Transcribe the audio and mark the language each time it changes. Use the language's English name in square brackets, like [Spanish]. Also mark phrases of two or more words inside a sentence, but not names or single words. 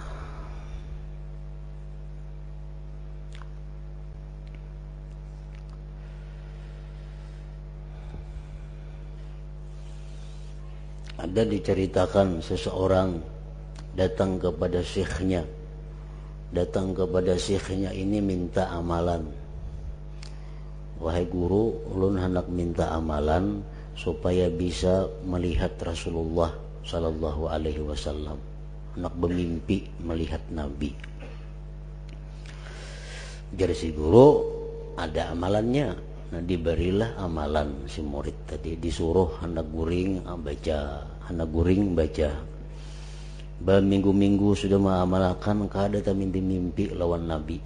[Indonesian] Ada diceritakan seseorang datang kepada syekhnya. Datang kepada syekhnya ini minta amalan. Wahai guru, ulun hendak minta amalan supaya bisa melihat Rasulullah [Arabic] sallallahu alaihi wasallam. [Indonesian] Hendak bermimpi melihat Nabi. Jadi si guru ada amalannya. [Banjar] Nah diberilah amalan si murid tadi, disuruh hendak guring baca, hendak guring baca. Berminggu-minggu sudah mengamalkan, kada tak mimpi-mimpi lawan Nabi.